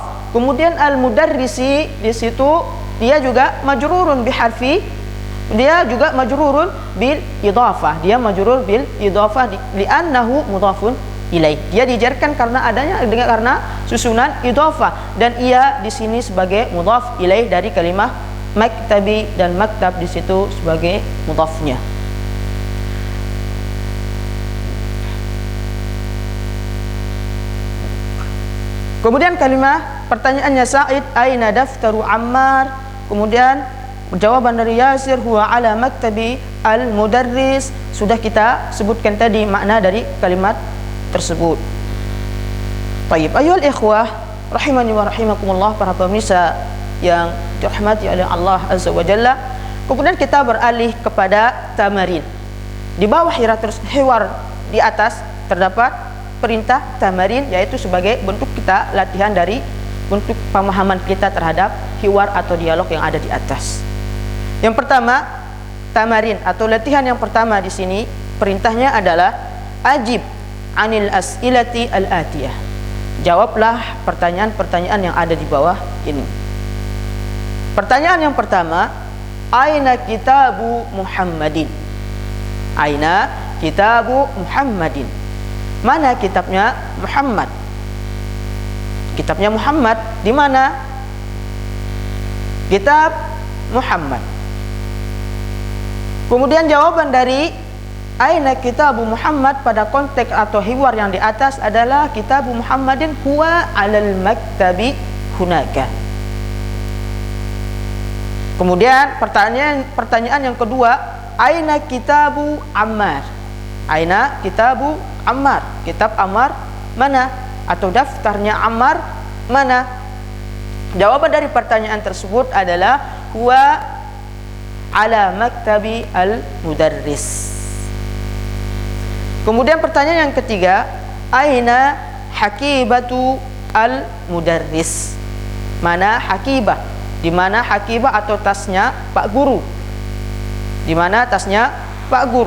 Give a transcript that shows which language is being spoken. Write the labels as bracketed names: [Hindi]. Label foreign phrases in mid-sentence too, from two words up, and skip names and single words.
[Indonesian] Kemudian [Arabic] المدرس [Indonesian] di situ dia juga [Arabic] مجرور بحرف, [Indonesian] dia juga [Arabic] مجرور بالإضافة, [Indonesian] dia [Arabic] مجرور بالإضافة لأنه مضاف إليه, [Indonesian] dia dijarkan karena adanya karena susunan idhafah, dan ia di sini sebagai [Arabic] مضاف إليه [Indonesian] dari kalimah maktabi, dan maktab di situ sebagai mudhafnya. Kemudian kalimah pertanyaannya Sa'id, [Arabic] أين دفتر عمار. [Indonesian] Kemudian jawaban dari Yasir, [Arabic] هو على مكتب المدرس. [Indonesian] Sudah kita sebutkan tadi makna dari kalimat tersebut. Baik, [Arabic] أيها الإخوة رحمني ورحمكم الله, [Indonesian] para pemirsa yang dirahmati oleh [Arabic] الله عز وجل. [Indonesian] Kemudian kita beralih kepada tamarin. Di bawah hiwar di atas terdapat perintah tamarin, yaitu sebagai bentuk kita latihan dari bentuk pemahaman kita terhadap hiwar atau dialog yang ada di atas. Yang pertama, tamarin atau latihan yang pertama di sini perintahnya adalah [Arabic] أجب عن الأسئلة الآتية. [Indonesian] Jawablah pertanyaan-pertanyaan yang ada di bawah ini. Pertanyaan yang pertama, [Arabic] أين كتاب محمد? أين كتاب محمد? [Indonesian] Mana kitabnya Muhammad? Kitabnya Muhammad di mana? Kitab Muhammad. Kemudian jawaban dari [Arabic] أين كتاب محمد [Indonesian] pada konteks atau hiwar yang di atas adalah [Arabic] كتاب محمد هو على المكتب هناك. [Indonesian] Kemudian pertanyaan yang kedua, [Arabic] أين كتاب عمار? أين كتاب عمار? [Indonesian] Kitab Ammar mana? Atau daftarnya Ammar mana? Jawaban dari pertanyaan tersebut adalah [Arabic] هو على مكتب المدرس. [Indonesian] Kemudian pertanyaan yang ketiga, [Arabic] أين حقيبة المدرس? [Indonesian] Mana hakibah? Di mana hakibah atau tasnya Pak Guru? Di mana tasnya Pak Guru?